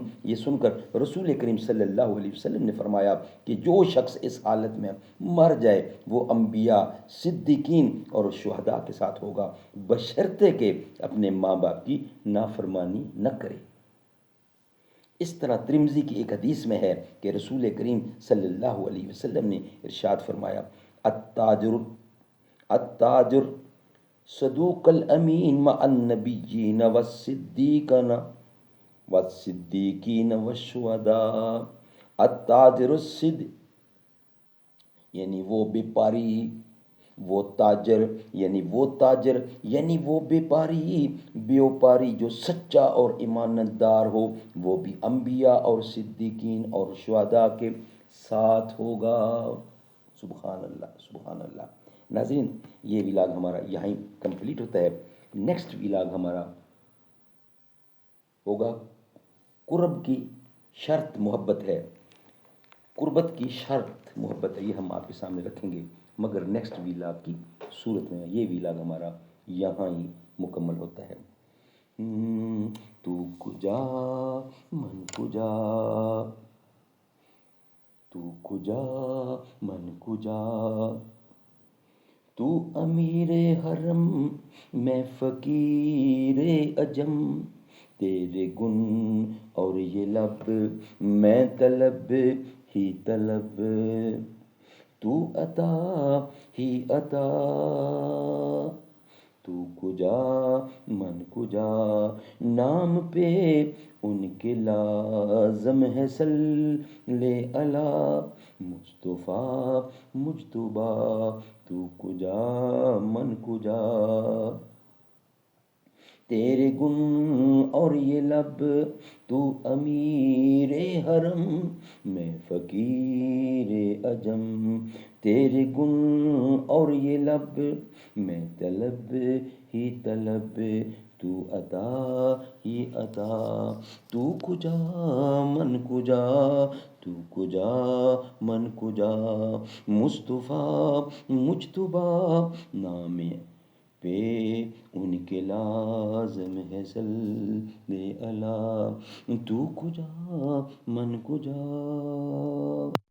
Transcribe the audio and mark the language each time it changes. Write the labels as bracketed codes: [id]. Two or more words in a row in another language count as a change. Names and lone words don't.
[ur] یہ سن کر رسول کریم [ar] صلی اللہ علیہ وسلم [ur] نے فرمایا کہ جو شخص اس حالت میں مر جائے وہ انبیاء، صدیقین اور شہداء کے ساتھ ہوگا، بشرطے کہ اپنے ماں باپ کی نافرمانی نہ کرے۔ اس طرح ترمذی کی ایک حدیث میں ہے کہ رسول کریم [ar] صلی اللہ علیہ وسلم [ur] نے ارشاد فرمایا [ar] التاجر صدوق الامین مع النبیین والصدیقین والشہداء۔ التاجر الصدق، یعنی وہ بیپاری، وہ تاجر یعنی وہ بیوپاری جو سچا اور ایمانت دار ہو، وہ بھی انبیاء اور صدیقین اور شہداء کے ساتھ ہوگا۔ سبحان اللہ، سبحان اللہ۔ [ur] ناظرین، یہ ولاگ ہمارا یہیں کمپلیٹ ہوتا ہے۔ [en] next vlog [ur] ہمارا ہوگا قرب کی شرط محبت ہے، قربت کی شرط محبت ہے، یہ ہم آپ کے سامنے رکھیں گے، مگر [en] next vlog [ur] کی صورت میں یہ ولاگ ہمارا یہاں ہی مکمل ہوتا ہے۔ [fa] تو کجا من کجا، تو کجا من کجا، [ur] تو امیر حرم میں فقیر عجم، تیرے گن اور یہ لب میں طلب ہی طلب، تو عطا ہی عطا، [fa] تو کجا من کجا، [ur] نام پہ ان کے لازم ہے [ar] صلی علی [ur] مصطفیٰ مجتبیٰ، [fa] تو کجا من کجا، [ur] تیرے گن اور یہ لب، تو امیر حرم میں فقیر عجم، تیرے گن اور یہ لب میں طلب ہی طلب، تو عطا ہی عطا، [fa] تو کجا من کجا، تو کجا من کجا، [ur] مصطفیٰ مجتبیٰ نام پہ ان کے لازم ہے [ar] صلی علی، [fa] تو کجا من کجا۔